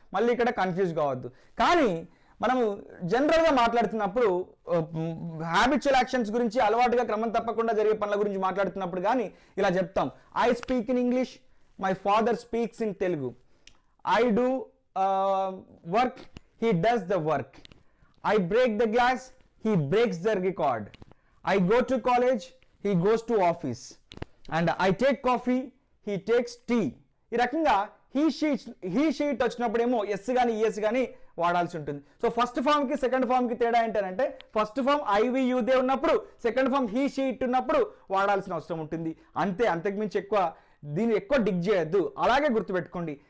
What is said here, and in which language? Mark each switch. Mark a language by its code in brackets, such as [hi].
[te] మళ్ళీ ఇక్కడ కన్ఫ్యూజ్ కావద్దు. కానీ మనము జనరల్గా మాట్లాడుతున్నప్పుడు హ్యాబిచువల్ యాక్షన్స్ గురించి, అలవాటుగా క్రమం తప్పకుండా జరిగే పనుల గురించి మాట్లాడుతున్నప్పుడు కానీ ఇలా చెప్తాం. [en] I speak in English, my father speaks in Telugu. I do work, he does the work. I break the glass, he breaks the record. I go to college, he goes to office. And I take coffee, he takes tea. [te] ఈ రకంగా he she it వచ్చినప్పుడేమో yes కానీ ES కానీ వాడాల్సి ఉంటుంది. So first ఫామ్కి second ఫామ్కి తేడా ఏంటంటే first form IV యూదే ఉన్నప్పుడు, second form he she it ఉన్నప్పుడు వాడాల్సిన అవసరం ఉంటుంది. అంతకుమించి దీన్ని ఎక్కువ డిగ్ చేయొద్దు. అలాగే గుర్తుపెట్టుకోండి.